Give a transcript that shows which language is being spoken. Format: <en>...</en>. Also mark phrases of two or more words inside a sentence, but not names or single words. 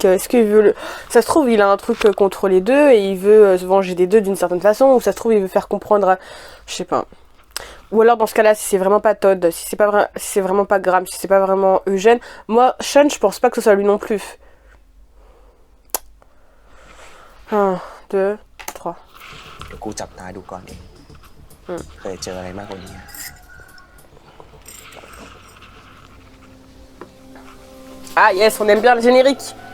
<fr>Est-ce qu'il veut Ça se trouve, il a un truc contre les deux et il veut se venger des deux d'une certaine façon. Ou ça se trouve, il veut faire comprendre... Je sais pas. Ou alors, dans ce cas-là, si c'est vraiment pas Todd, si c'est vraiment pas Graham, si c'est pas vraiment Eugène... Moi, Sean, je pense pas que ce soit lui non plus. 1, 2, 3.</fr> <th>เดี๋ยวกูจับตาดูก่อนเองเคยเจออะไรมากกว่านี้</th> <fr>Ah yes, on aime bien le générique.</fr>